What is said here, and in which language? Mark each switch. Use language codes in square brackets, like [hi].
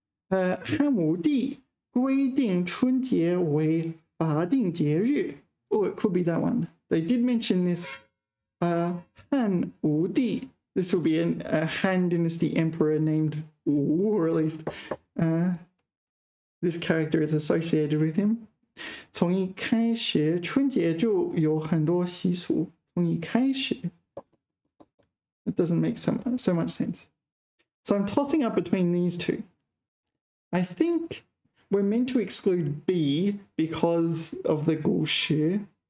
[zh] 汉武帝规定春节为法定节日. [en] Oh, it could be that one. They did mention this. 汉武帝. This will be a Han Dynasty emperor named Wu, or at least this character is associated with him. [zh] 从一开始，春节就有很多习俗。从一开始 [en] it doesn't make so much sense. So I'm tossing up between these two. I think we're meant to exclude B because of the 古时.